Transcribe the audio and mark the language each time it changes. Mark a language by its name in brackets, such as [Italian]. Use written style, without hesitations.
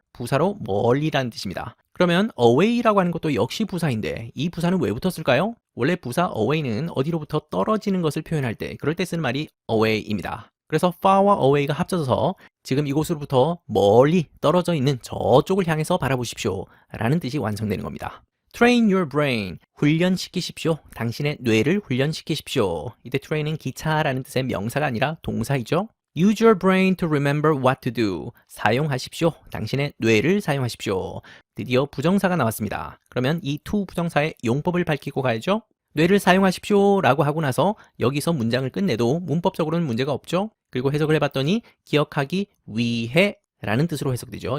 [Korean] 부사로 멀리라는 뜻입니다. 그러면 away라고 하는 것도 역시 부사인데 이 부사는 왜 붙었을까요? 원래 부사 away는 어디로부터 떨어지는 것을 표현할 때 그럴 때 쓰는 말이 away입니다. 그래서 far와 away가 합쳐져서 지금 이곳으로부터 멀리 떨어져 있는 저쪽을 향해서 바라보십시오 라는 뜻이 완성되는 겁니다. [English] Train your brain, [Korean] 훈련시키십시오. 당신의 뇌를 훈련시키십시오. 이때 train은 기차라는 뜻의 명사가 아니라 동사이죠. [English] Use your brain to remember what to do. [Korean] 사용하십시오. 당신의 뇌를 사용하십시오. 드디어 부정사가 나왔습니다. 그러면 이 to 부정사의 용법을 밝히고 가야죠. 뇌를 사용하십시오 라고 하고 나서 여기서 문장을 끝내도 문법적으로는 문제가 없죠. 그리고 해석을 해봤더니 기억하기 위해 라는 뜻으로 해석되죠.